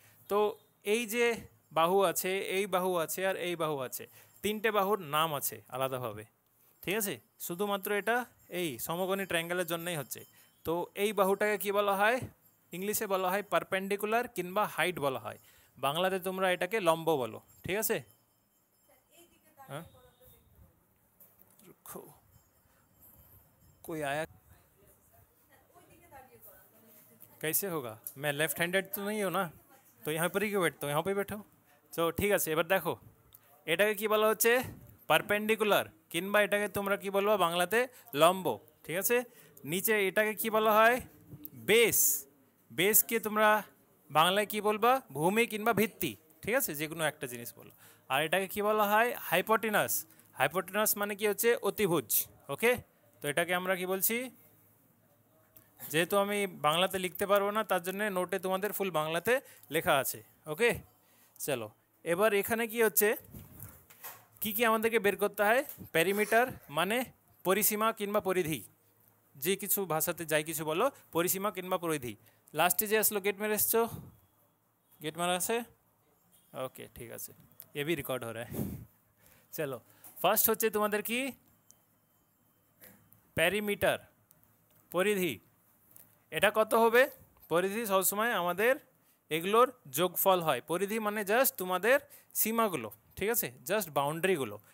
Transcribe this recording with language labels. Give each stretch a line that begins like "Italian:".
Bangla: তো এই যে বাহু আছে, এই বাহু আছে, আর এই বাহু আছে, তিনটে বাহুর নাম আছে আলাদাভাবে। ঠিক আছে, শুধুমাত্র এটা এই সমকোণী ট্রায়াঙ্গেলের জন্যই হচ্ছে। তো এই বাহুটাকে কি বলা হয়? ইংলিশে বলা হয় পারপেন্ডিকুলার কিংবা হাইট বলা হয়, বাংলাতে তোমরা এটাকে লম্ব বলো। ঠিক আছে,
Hindi: हाँ कोई आया? कैसे होगा? मैं लेफ्ट हैंडेड तो नहीं हूँ ना, तो यहाँ पर ही क्यों बैठता हूँ? यहाँ पे बैठो।
Bangla: তো ঠিক আছে, এবার দেখো এটাকে কি বলা হচ্ছে, পারপেন্ডিকুলার, কিংবা এটাকে তোমরা কি বলবো বাংলাতে লম্ব। ঠিক আছে, নিচে এটাকে কি বলা হয়? বেস। বেসকে তোমরা বাংলায় কি বলবা? ভূমি কিংবা ভিত্তি। ঠিক আছে, যে কোনো একটা জিনিস বলো। আর এটাকে কি বলা হয়? হাইপোটেনাস। হাইপোটেনাস মানে কি হচ্ছে? অতিভুজ। ওকে, তো এটাকে আমরা কি বলছি, যেহেতু আমি বাংলাতে লিখতে পারবো না তার জন্য নোটে তোমাদের ফুল বাংলাতে লেখা আছে। ওকে, চলো এবার এখানে কি হচ্ছে, কি কি আমাদেরকে বের করতে হয়? প্যারিমিটার মানে পরিসীমা কিংবা পরিধি, যে কিছু ভাষাতে যাই কিছু বলো, পরিসীমা কিংবা পরিধি। লাস্টে যে আসলো गेट मेरे এসছো, गेट मारा আছে? ওকে ঠিক আছে,
Hindi: ये भी रिकॉर्ड हो रहा है।
Bangla: চলো ফার্স্ট হচ্ছে তোমাদের কি, প্যারিমিটার, পরিধি। এটা কত হবে? পরিধি সবসময় আমাদের এগুলোর যোগফল হয়। পরিধি মানে জাস্ট তোমাদের সীমাগুলো, ঠিক আছে, জাস্ট বাউন্ডারিগুলো।